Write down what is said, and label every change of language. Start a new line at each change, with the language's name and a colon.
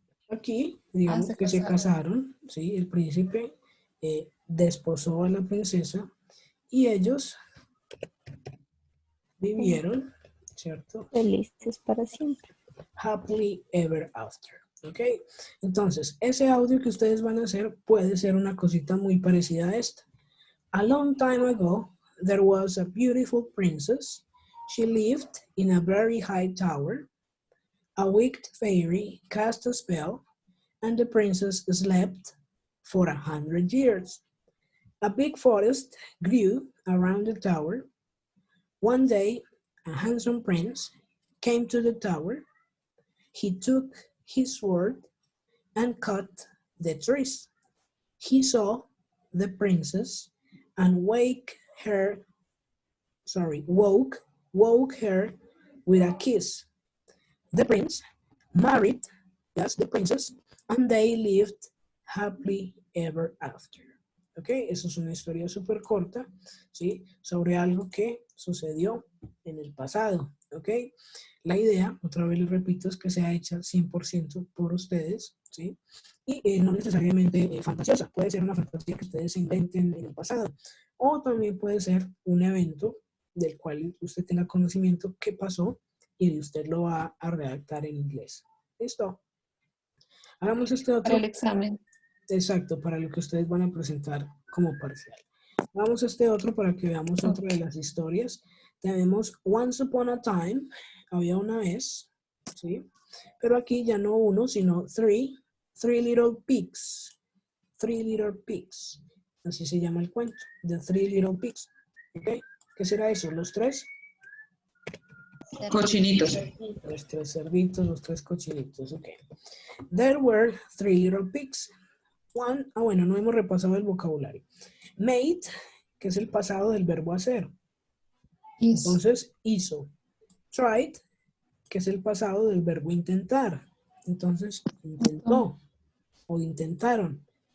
Spanish: Aquí, digamos que se casaron, ¿sí? El príncipe desposó a la princesa y ellos vivieron, ¿cierto? Felices para siempre.
English: Happily ever after, ¿ok?
Spanish: Entonces, ese audio que ustedes van a hacer puede ser una cosita muy parecida a esta.
English: A long time ago, there was a beautiful princess. She lived in a very high tower. A wicked fairy cast a spell, and the princess slept for 100 years. A big forest grew around the tower. One day, a handsome prince came to the tower. He took his sword and cut the trees. He saw the princess and waked her woke her with a kiss. The prince married, that's the princess, and they lived happily ever after.
Spanish: ¿Ok? Eso es una historia súper corta, ¿sí? Sobre algo que sucedió en el pasado, ¿ok? La idea, otra vez les repito, es que sea hecha 100% por ustedes, ¿sí? Y no necesariamente fantasiosa. Puede ser una fantasía que ustedes inventen en el pasado. O también puede ser un evento del cual usted tenga conocimiento que pasó y usted lo va a redactar en inglés. ¿Listo? Hagamos este otro. Para el examen. Exacto, para lo que ustedes van a presentar como parcial. Vamos a este otro para que veamos otra de las historias. Tenemos Once Upon a Time, había una vez, ¿sí? Pero aquí ya no uno, sino three little pigs.
English: Three little pigs.
Spanish: Así se llama el cuento,
English: The Three Little Pigs.
Spanish: ¿Ok? ¿Qué será eso? ¿Los tres? Cochinitos. Los tres cerditos, los tres cochinitos, ok.
English: There were three little pigs.
Spanish: One, bueno, no hemos repasado el vocabulario. Made, que es el pasado del verbo hacer. Entonces, hizo. Tried, que es el pasado del verbo intentar. Entonces, intentó o intentaron.